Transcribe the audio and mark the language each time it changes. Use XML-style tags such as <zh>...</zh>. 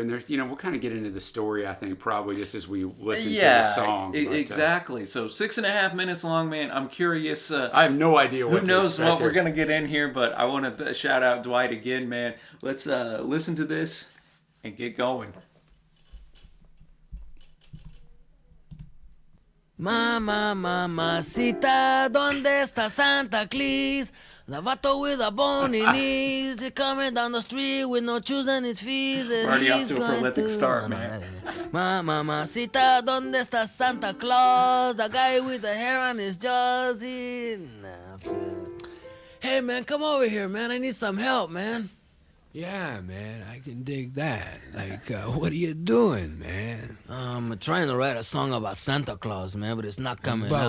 <en>And there's, we'll kind of get into the story, I think, probably just as we listen to the song. Exactly. So 6.5 minutes long, man. I'm curious. I have no idea what who knows what we're gonna get in here, but I want to shout out Dwight again, man. Let's listen to this and get going.</en> <es>Mamacita, ¿dónde está Santa Claus?</es> <en>The vato with a bony knees, he coming down the street with no shoes on his feet. We're already off to a prolific start, man.</en> <es>Mamacita, ¿dónde está Santa Claus?</es> <en>The guy with the hair on his jaws. Hey, man, come over here, man. I need some help, man. Yeah, man, I can dig that. Like, what are you doing, man? I'm trying to write a song about Santa Claus, man, but it's not coming out.</en>